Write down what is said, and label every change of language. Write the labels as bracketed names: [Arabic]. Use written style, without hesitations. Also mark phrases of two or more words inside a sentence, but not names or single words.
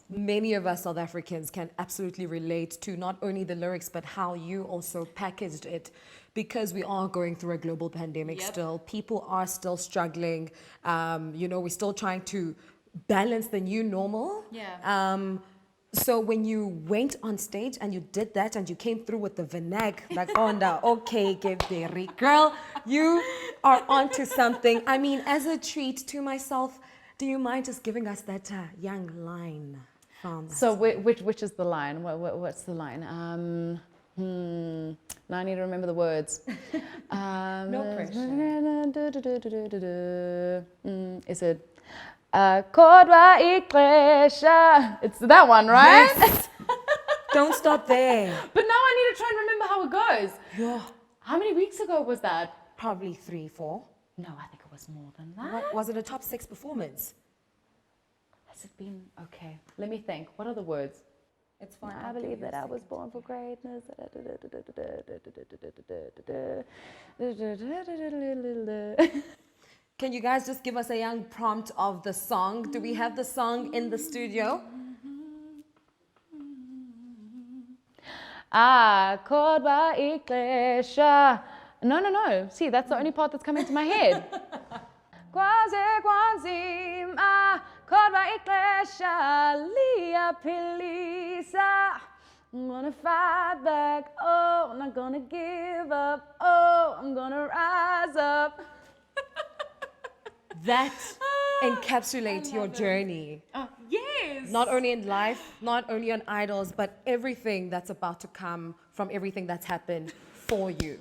[English] Many of us South Africans can absolutely relate to not only the lyrics, but how you also packaged it, because we are going through a global pandemic still. People are still struggling. We're still trying to balance the new normal. So when you went on stage and you did that and you came through with the vinag, lagonda, okay, Geberi, girl, you are onto something. I mean, as a treat to myself, do you mind just giving us that young line from? So which is the line? What's the line? Now I need to remember the words. No pressure. Is it? [Xhosa] Kodwa ixesha. [English] It's that one, right? Yes. Don't stop there. But now I need to try and remember how it goes. Yeah. How many weeks ago was that? Probably 3, 4. No, I think it was more than that. What, was it a top 6 performance? Has it been? Okay, let me think. What are the words? It's fine. I believe that I was born for greatness. Can you guys just give us a young prompt of the song? Do we have the song in the studio? [Xhosa] Kodwa ixesha. [English] No. See, that's the only part that's coming to my head. [Xhosa] Kwaze kwanzima, kodwa ixesha liyaphilisa. [English] I'm gonna fight back, oh, I'm not gonna give up, oh, I'm gonna rise up. That encapsulates your journey. Yes. Not only in life, not only on Idols, but everything that's about to come from everything that's happened for you.